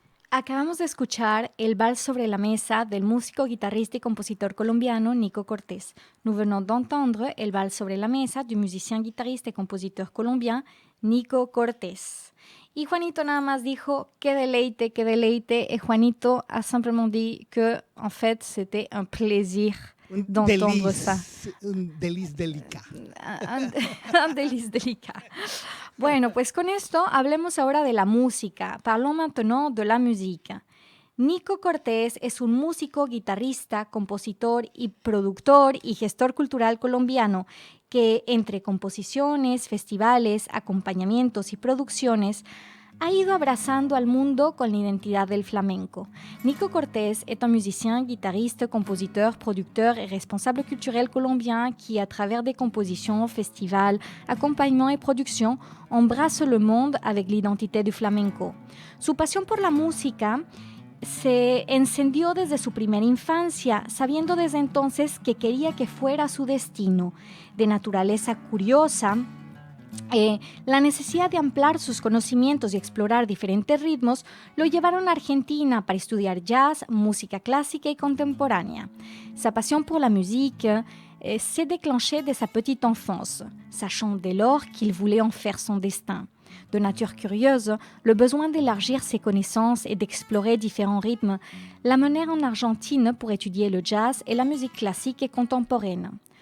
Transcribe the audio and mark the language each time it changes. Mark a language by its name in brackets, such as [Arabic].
[Spanish] Acabamos de escuchar el Vals sobre la mesa del músico, guitarrista y compositor colombiano Nico Cortés. [French] Nous venons d'entendre el Vals sobre la mesa du musicien, [Spanish] guitarrista y compositor [French] colombien Nico Cortés. [Spanish] Y Juanito nada más dijo qué deleite, qué deleite. [French] Et Juanito a simplement dit que, en fait, c'était un plaisir d'entendre ça. Un délice délicat. Un délice délicat. [Spanish] Bueno, pues con esto hablemos ahora de la música. [French] Parlons maintenant de la musique. [Spanish] Nico Cortés es un músico, guitarrista, compositor y productor y gestor cultural colombiano que entre composiciones, festivales, acompañamientos y producciones ha ido abrazando al mundo con la identidad del flamenco. [French] Nico Cortés est un musicien, guitariste, compositeur, producteur et responsable culturel colombien qui, à travers des compositions, festivals, accompagnements et productions, embrasse le monde avec l'identité du flamenco. [Spanish] Su pasión por la música se encendió desde su primera infancia, sabiendo desde entonces que quería que fuera su destino. De naturaleza curiosa, la necesidad de ampliar sus conocimientos y explorar diferentes ritmos lo llevaron a Argentina para estudiar jazz, música clásica y contemporánea. [French] Sa passion pour la musique s'est déclenchée dès sa petite enfance, sachant dès lors qu'il voulait en faire son destin. De nature curieuse, le besoin d'élargir ses connaissances et d'explorer différents rythmes l'amenèrent en Argentine pour étudier le jazz et la musique classique et contemporaine.